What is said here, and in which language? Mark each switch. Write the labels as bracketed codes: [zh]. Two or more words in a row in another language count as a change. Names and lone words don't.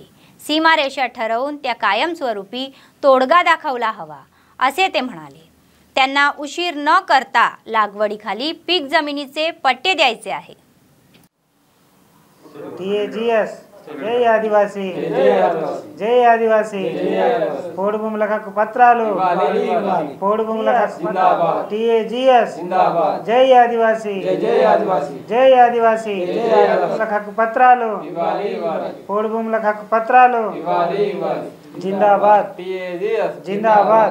[mr] सीमारेषा ठरवून त्या कायमस्वरूपी तोडगा दाखवला हवा असे ते म्हणाले। त्यांना उशीर न करता लागवडीखाली पीक जमिनीचे पट्टे द्यायचे आहे। [te] TAGS జై ఆదివాసి, జై ఆదివాసి, పోడు भूमुలకు హక్కు పత్రాలు, పోడు భూములకు హక్కు జిందాబాద్, TAGS జిందాబాద్, జై ఆదివాసి, జై ఆదివాసి, జై ఆదివాసి, భూములకు హక్కు పత్రాలు ఇవ్వాలి ఇవ్వాలి, పోడు భూములకు హక్కు పత్రాలు ఇవ్వాలి ఇవ్వాలి, జిందాబాద్, TAGS జిందాబాద్,